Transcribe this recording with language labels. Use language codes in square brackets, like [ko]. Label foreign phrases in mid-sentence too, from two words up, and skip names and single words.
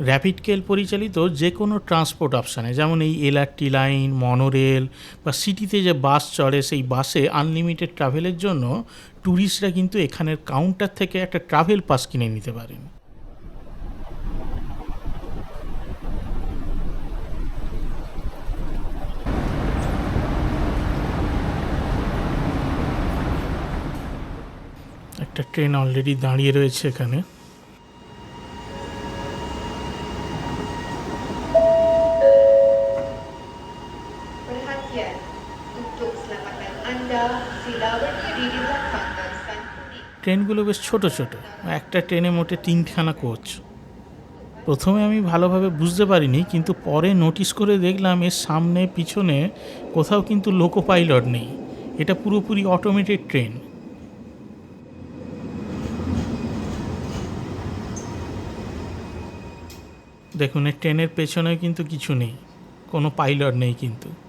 [bn] র্যাপিড রেল পরিচালিত যে কোনো [en] transport option, [bn] যেমন এই [en] LRT line, [bn] মনোরেল বা সিটিতে যে বাস চড়ে, সেই বাসে [en] unlimited travel [bn] জন্য ট্যুরিস্টরা কিন্তু এখানের কাউন্টার থেকে একটা [en] travel pass [bn] কিনে নিতে পারেন। একটা ট্রেন অলরেডি দাঁড়িয়ে রয়েছে এখানে। [ms] Perhatian, untuk keselamatan anda, sila berdiri di belakang dan santuni. [bn] ট্রেনগুলো বেশ ছোট ছোট, একটা ট্রেনে মোটে 3খানা কোচ। প্রথমে আমি ভালোভাবে বুঝতে পারিনি, কিন্তু পরে নোটিস করে দেখলাম এর সামনে পিছনে কোথাও কিন্তু [en] loco pilot [bn] নেই, এটা পুরোপুরি [en] automated train. [bn] দেখুন, এই ট্রেনের পেছনেও কিন্তু কিছু নেই, কোনো পাইলট নেই কিন্তু।